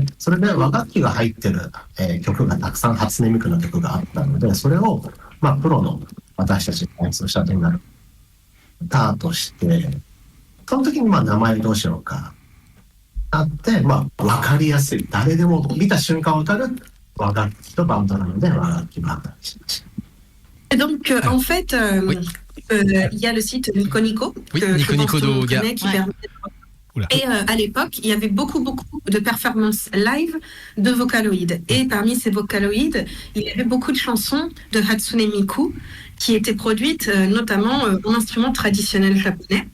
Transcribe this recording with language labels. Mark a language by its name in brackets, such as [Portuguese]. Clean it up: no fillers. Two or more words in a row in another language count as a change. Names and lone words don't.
[Japanese] それで和楽器が入ってる、曲がたくさん初音ミクの曲があったので、それを、プロの私たちが演奏したとなる歌として、その時に名前どうしようか。あって、分かりやすい。誰でも見た瞬間分かる和楽器とバンドなので和楽器バンドにしました。 [French] Donc, en fait, il y a le site Nico Nico, Oui, que Nico je pense Nico que tout le monde Doga. connaît, qui Ouais. permet et à l'époque, il y avait beaucoup de performances live de Vocaloid. Et parmi ces Vocaloids, il y avait beaucoup de chansons de Hatsune Miku qui étaient produites notamment en instruments traditionnels japonais.